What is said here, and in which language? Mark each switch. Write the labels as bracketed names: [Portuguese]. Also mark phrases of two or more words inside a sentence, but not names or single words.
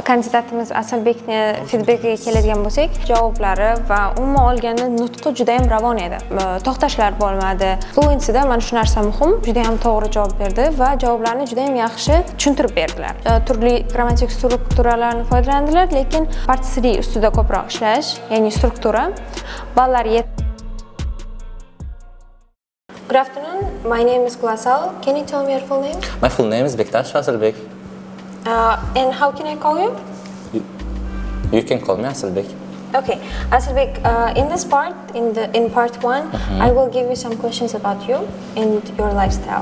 [Uzbek] kandidatimiz Asilbekni feedbackiga keladigan bo'lsak, javoblari va umuman olganda nutqi juda ham ravon edi. To'xtashlar bo'lmadi. Fluency'da mana shu narsa muhim, juda ham to'g'ri javob berdi va javoblarni juda ham yaxshi tushuntirib berdilar. Turli grammatik strukturalarni foydalandilar, lekin part 3 ustida ko'proq ishlash, ya'ni struktura. [English] Ballar Good afternoon. My name is Ms.Gulasal. Can you tell me your full name? My full name is Asilbek. And how can I call you? You can call me Asilbek. Okay, Asilbek. In this part, in part 1, I will give you some questions about you and your lifestyle.